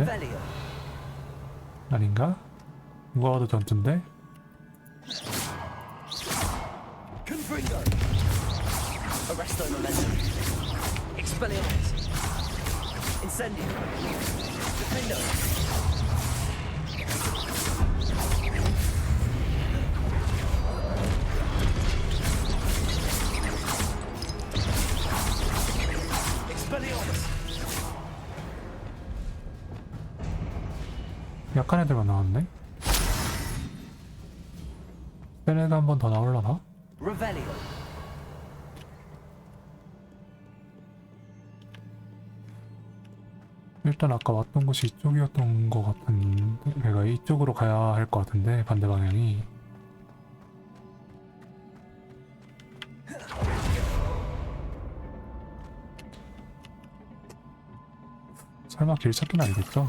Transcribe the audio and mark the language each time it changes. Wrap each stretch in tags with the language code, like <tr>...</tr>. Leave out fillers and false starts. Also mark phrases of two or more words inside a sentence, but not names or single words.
<ko>Revelio. 아닌가? 누가 와도 전투인데? Confringo. Arresto Momentum. Expelliarmus. Incendio. Defendo. Expelliarmus. 약한 애들만 나왔네? 센 애가 한 번 더 나올라나? Revelio. 일단 아까 왔던 곳이 이쪽이었던 것 같은데 내가 이쪽으로 가야 할 것 같은데 반대 방향이 설마 길찾기는 아니겠죠?</ko>